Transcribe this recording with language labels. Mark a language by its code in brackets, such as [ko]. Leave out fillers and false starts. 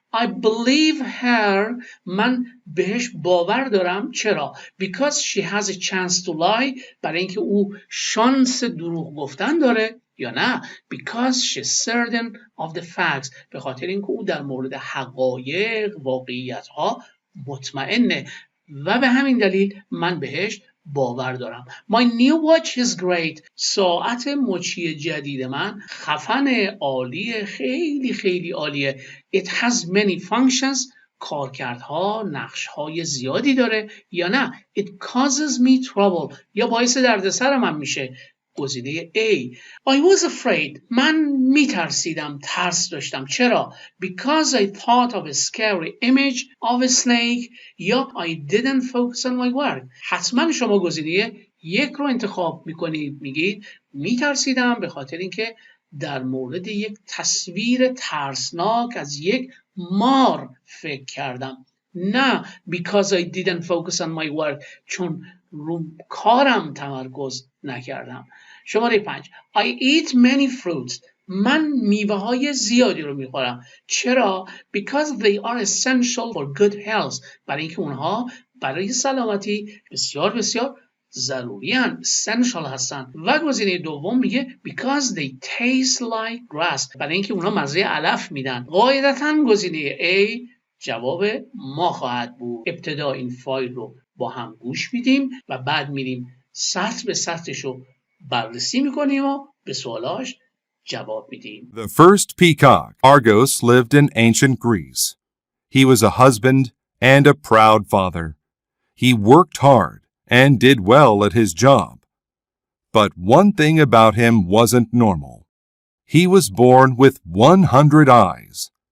[en] I believe her. [fa] من بهش باور دارم. [en] چرا؟ Because she has a chance to lie. [fa] برای اینکه او شانس دروغ گفتن داره. یا نه [en] because she's certain of the facts. [fa] به خاطر اینکه او در مورد حقایق، واقعیت ها مطمئنه و به همین دلیل من بهش باور دارم. [en] My new watch is great. [fa] ساعت مچی جدید من خفن، عالیه، خیلی خیلی عالیه. [en] It has many functions. [fa] کارکردها، نقشهای زیادی داره. یا نه [en] it causes me trouble. [fa] یا باعث دردسر من میشه. گزینه A. [en] I was afraid. [fa] من میترسیدم، ترس داشتم. [en] چرا؟ Because I thought of a scary image of a snake یا I didn't focus on my work. [fa] حتما شما گزینه یک رو انتخاب میکنید. میگید میترسیدم به خاطر اینکه در مورد یک تصویر ترسناک از یک مار فکر کردم. نه [en] because I didn't focus on my work. [fa] چون رو کارم تمرکز نکردم. شماره 5. [en] I eat many fruits. [fa] من میوه های زیادی رو میخورم. [en] چرا؟ Because they are essential for good health. [fa] برای اینکه اونها برای سلامتی بسیار بسیار ضروری هستند. essential هستن. و گزینه دوم میگه [en] because they taste like grass. [fa] برای اینکه اونها مزه علف میدن. قاعدتاً گزینه A جواب ما خواهد بود. ابتدا این فایل رو با هم گوش میدیم و بعد میریم سطر به سطرش رو بررسی میکنیم و به سوالاش جواب میدیم. [en] The first peacock, Argos, lived in ancient Greece. He was a husband and a proud father. He worked hard and did well at his job. But one thing about him wasn't normal. He was born with 100 eyes.